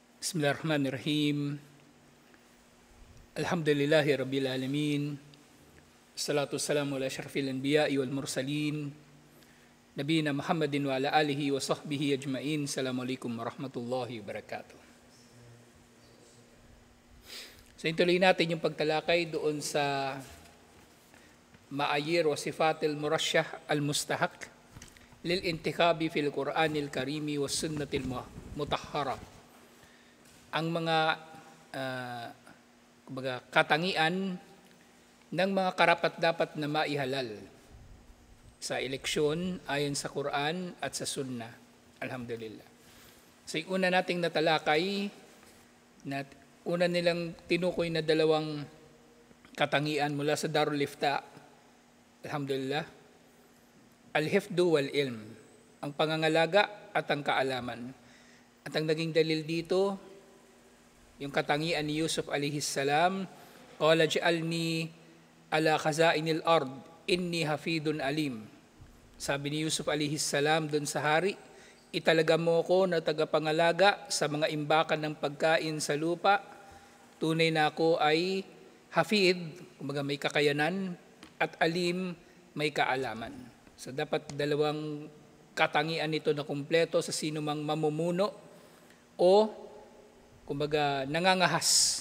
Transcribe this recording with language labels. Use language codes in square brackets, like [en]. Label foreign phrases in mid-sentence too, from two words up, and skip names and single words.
[ar] بسم الله الرحمن الرحيم. الحمد لله رب العالمين. الصلاة والسلام على أشرف الأنبياء والمرسلين. نبينا محمد وعلى آله وصحبه أجمعين. السلام عليكم ورحمة الله وبركاته. [tl] So, ituloy natin yung pagtalakay doon sa [ar] معايير وصفات المرشح المستحق للانتخاب في القرآن الكريم والسنة المطهرة. [tl] Ang mga katangian ng mga karapat-dapat na maihalal sa eleksyon ayon sa Quran at sa Sunnah. Alhamdulillah. So, yung una nating natalakay, una nilang tinukoy na dalawang katangian mula sa Darul Ifta. [ar] الحمد لله. الحفظ والعلم, [tl] ang pangangalaga at ang kaalaman. At ang naging dalil dito, yung katangian ni Yusuf [ar] عليه السلام, قال اجعلني على خزائن الأرض إني حفيظ عليم. [tl] Sabi ni Yusuf [ar] عليه السلام [tl] doon sa hari, italaga mo ko na tagapangalaga sa mga imbakan ng pagkain sa lupa. Tunay na ako ay hafid, kumbaga may kakayanan, at alim, may kaalaman. So dapat dalawang katangian nito na kumpleto sa sino mang mamumuno o kumbaga nangangahas.